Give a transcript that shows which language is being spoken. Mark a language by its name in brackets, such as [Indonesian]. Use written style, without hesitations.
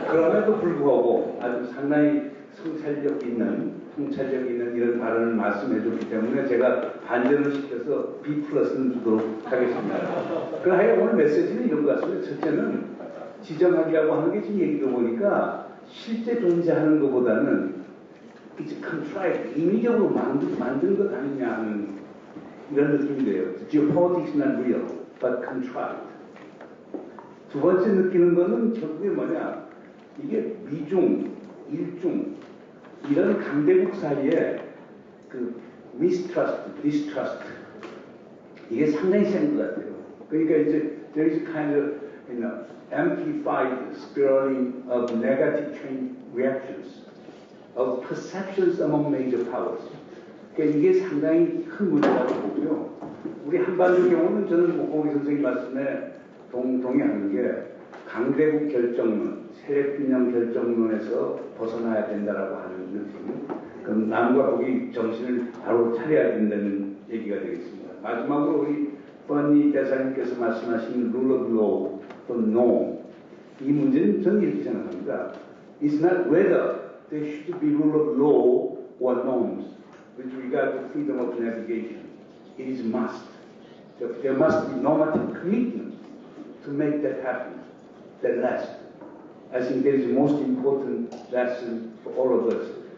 [Korean] 그럼에도 불구하고 아주 상당히 통찰력 있는 이런 발언을 말씀해 줬기 때문에 제가 반전을 시켜서 B 플러스는 주도록 하겠습니다. 그러나 오늘 메시지는 이런 것 같습니다. 첫째는 지정학이라고 하는 게 지금 얘기 들어보니까 실제 존재하는 것보다는 이제 contrived, 임의적으로 만든 것 아니냐 하는 이런 느낌이 돼요. [English] Geopolitics is not real, but contrived. [Korean] 두 번째 느끼는 거는 결국에 뭐냐, 이게 미중, 일중 이런 강대국 사이에 그 mistrust, distrust 이게 상당히 센 것 같아요. 그러니까 이제 [English] there is kind of amplified spiraling of negative chain reactions of perceptions among major powers. [Korean] 그러니까 이게 상당히 큰 문제라고 보고요. 우리 한반도 경우는 저는 목공희 선생님 말씀에 동의하는 게 강대국 결정론, 세력균형 결정론에서 벗어나야 된다라고 하는 느낌. 그럼 남과 북이 정신을 바로 차려야 된다는 얘기가 되겠습니다. 마지막으로 우리 번니 대사님께서 말씀하신 rule of law, 또 norm, 이 문제는 저는 이렇게 생각합니다. [English] It's not whether there should be rule of law or norms with regard to freedom of navigation. It is must. There must be normative commitment to make that happen, that last. I think that is the most important lesson for all of us.